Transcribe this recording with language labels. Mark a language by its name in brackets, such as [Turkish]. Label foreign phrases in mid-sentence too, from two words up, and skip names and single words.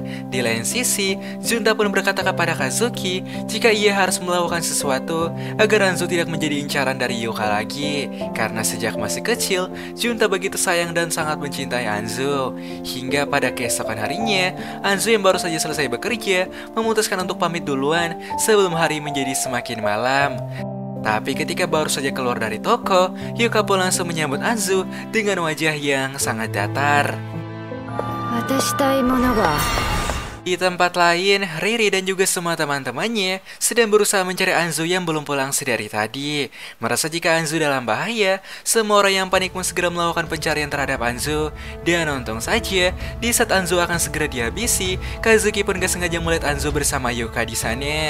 [Indonesian] Di lain sisi, Junta pun berkata kepada Kazuki jika ia harus melakukan sesuatu agar Anzu tidak menjadi incaran dari Yuka lagi, karena sejak masih kecil Junta begitu sayang dan sangat mencintai Anzu. Hingga pada keesokan harinya, Anzu yang baru saja selesai bekerja memutuskan untuk pamit duluan sebelum hari menjadi semakin malam. Tapi ketika baru saja keluar dari toko, Yuka pun langsung menyambut Anzu dengan wajah yang sangat datar. [Japanese] 渡したいものが [Indonesian] Di tempat lain, Riri dan juga semua teman-temannya sedang berusaha mencari Anzu yang belum pulang sedari tadi. Merasa jika Anzu dalam bahaya, semua orang yang panik pun segera melakukan pencarian terhadap Anzu. Dan untung saja, di saat Anzu akan segera dihabisi, Kazuki pun gak sengaja melihat Anzu bersama Yuka di sana.